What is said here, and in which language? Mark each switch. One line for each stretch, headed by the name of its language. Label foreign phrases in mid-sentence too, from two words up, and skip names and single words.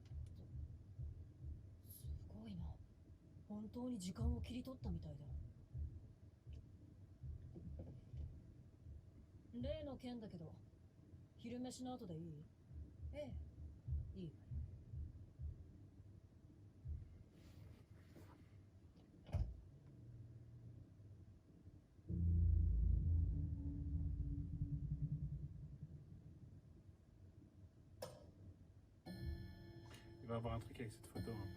Japanese: すごいな。本当に時間を切り取ったみたいだ。例の件だけど、昼飯の後でいい？ええ、いいわよ。
French: Il va avoir un truc avec cette photo.